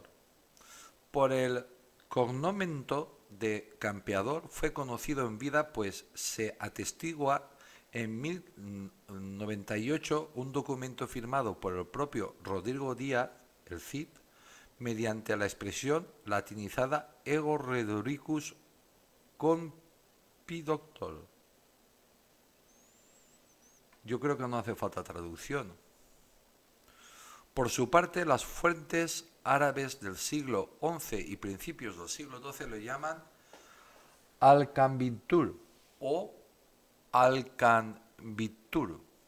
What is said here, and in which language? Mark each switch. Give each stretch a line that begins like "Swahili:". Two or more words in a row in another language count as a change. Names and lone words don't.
Spanish: Por el cognomento de campeador fue conocido en vida, pues se atestigua en 1098 un documento firmado por el propio Rodrigo Díaz, el Cid, mediante la expresión latinizada
Latin: ego Redoricus compidoctor.
Spanish: Yo creo que no hace falta traducción. Por su parte, las fuentes árabes del siglo XI y principios del siglo XII lo llaman Alcanbitur o Alcanbitur.